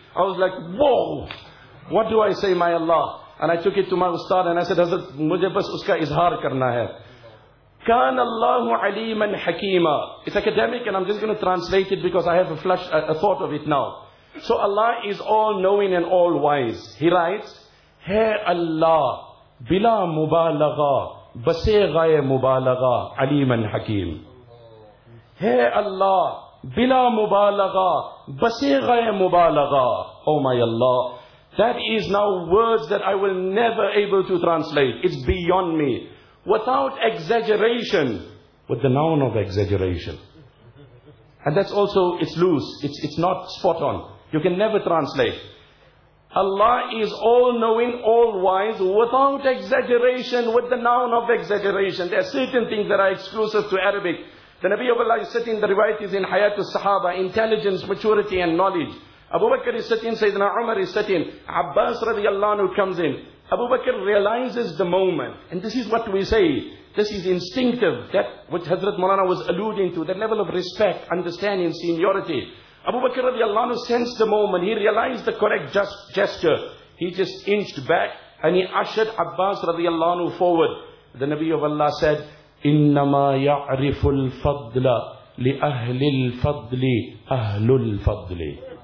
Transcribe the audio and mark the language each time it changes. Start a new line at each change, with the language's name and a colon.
English: I was like, whoa, what do I say, my Allah? And I took it to my ustad and I said, Hazrat,
Urdu: mujhe bas uska izhar karna hai.
Arabic: كان الله عليما حكيما.
English: It's academic and I'm just going to translate it because I have a thought of it now. So Allah is all-knowing and all-wise. He writes, Hey Allah,
Arabic: بلا مبالغة بسيغة مبالغة عليما حكيم.
English: Hey Allah,
Arabic: بلا مبالغة بسيغة مبالغة.
English: Oh my Allah. That is now words that I will never able to translate. It's beyond me. Without exaggeration, with the noun of exaggeration. And that's also, it's loose, it's not spot on. You can never translate. Allah is all-knowing, all-wise, without exaggeration, with the noun of exaggeration. There are certain things that are exclusive to Arabic. The Nabi of Allah is sitting, the riwayat is in Hayat al-Sahaba, intelligence, maturity and knowledge. Abu Bakr is sitting, Sayyidina Umar is sitting, Abbas radiallahu anhu comes in. Abu Bakr realizes the moment, and this is what we say, this is instinctive, that which Hazrat Maulana was alluding to, that level of respect, understanding, seniority. Abu Bakr radiallahu anhu sensed the moment, he realized the correct gesture. He just inched back and he ushered Abbas radiallahu anhu forward. The Nabi of Allah said,
Arabic: إِنَّمَا يَعْرِفُ الْفَضْلَ لِأَهْلِ الْفَضْلِ أَهْلُ الْفَضْلِ.